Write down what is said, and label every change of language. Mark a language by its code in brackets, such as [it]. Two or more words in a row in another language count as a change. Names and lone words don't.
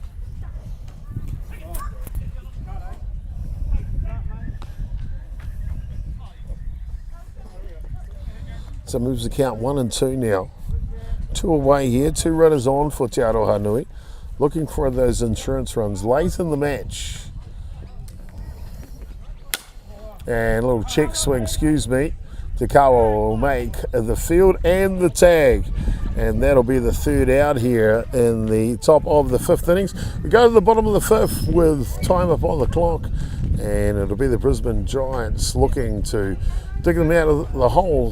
[en] So moves the count 1-2 now. 2 away here, 2 runners on for Te Arohanui. Looking for those insurance runs late in the match. And a little check swing, excuse me. Te Kawa will make the field and the tag. And that'll be the 3rd out here in the top of the 5th innings. We go to the bottom of the 5th with time up on the clock. And it'll be the Brisbane Giants looking to dig them out of the hole.